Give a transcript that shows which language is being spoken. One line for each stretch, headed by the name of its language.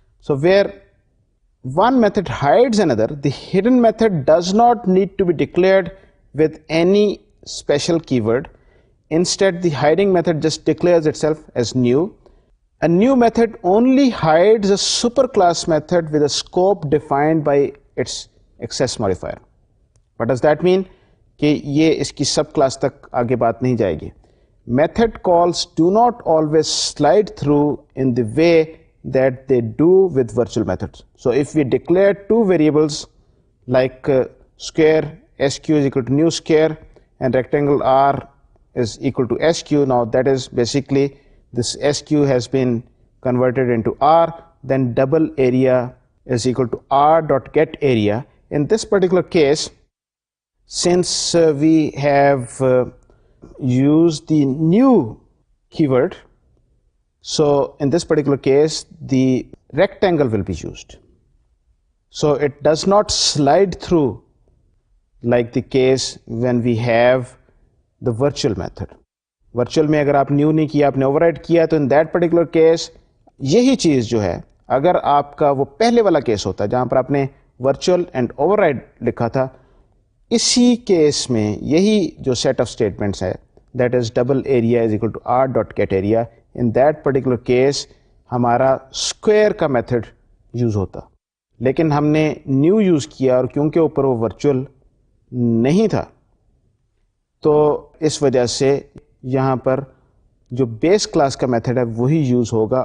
English: So where one method hides another, the hidden method does not need to be declared with any special keyword. Instead, the hiding method just declares itself as new. A new method only hides a superclass method with a scope defined by its access modifier. What does that mean?
Urdu: کہ یہ اس کی sub class تک آگے بات نہیں جائے گی.
English: Method calls do not always slide through in the way that they do with virtual methods. So if we declare two variables like square sq is equal to new square and rectangle r is equal to sq, now that is basically this sq has been converted into r, then double area is equal to r dot get area. In this particular case, since we have used the new keyword, so in this particular case the rectangle will be used. So it does not slide through like the case when we have the virtual method.
Urdu: Virtual میں اگر آپ new نہیں کیا, آپ نے over ride کیا, تو
English: in that particular case
Urdu: یہی چیز جو ہے, اگر آپ کا وہ پہلے والا کیس ہوتا جہاں پر آپ نے ورچوئل اینڈ اوور رائڈ لکھا تھا, اسی کیس میں یہی جو سیٹ آف اسٹیٹمنٹس ہے,
English: that is double area is equal to R dot get area, in that particular case
Urdu: ہمارا اسکوائر کا میتھڈ یوز ہوتا, لیکن ہم نے نیو یوز کیا اور کیونکہ اوپر وہ ورچوئل نہیں تھا تو اس وجہ سے یہاں پر جو بیس کلاس کا میتھڈ ہے وہی یوز ہوگا.